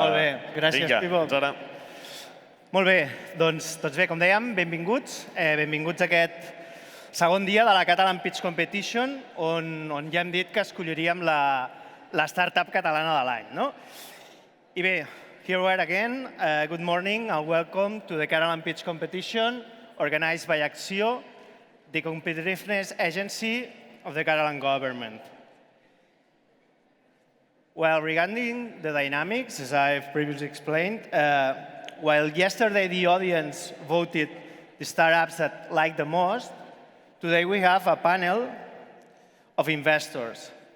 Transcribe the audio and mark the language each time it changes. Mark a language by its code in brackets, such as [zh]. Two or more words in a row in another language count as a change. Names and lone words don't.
[ca] Molt bé, gràcies, Pipo. Fins ara. Molt bé, doncs bé, com dèiem, benvinguts. Benvinguts a aquest segon dia de la Catalan Pitch Competition, on ja hem dit que escolliríem la startup catalana de l'any. I bé, [en] here we are again. Good morning and welcome to the Catalan Pitch Competition organized by Acció, the competitiveness agency of the Catalan government. Well, regarding the dynamics, as I've previously explained, while yesterday the audience voted the startups that liked the most, today we have a panel of investors.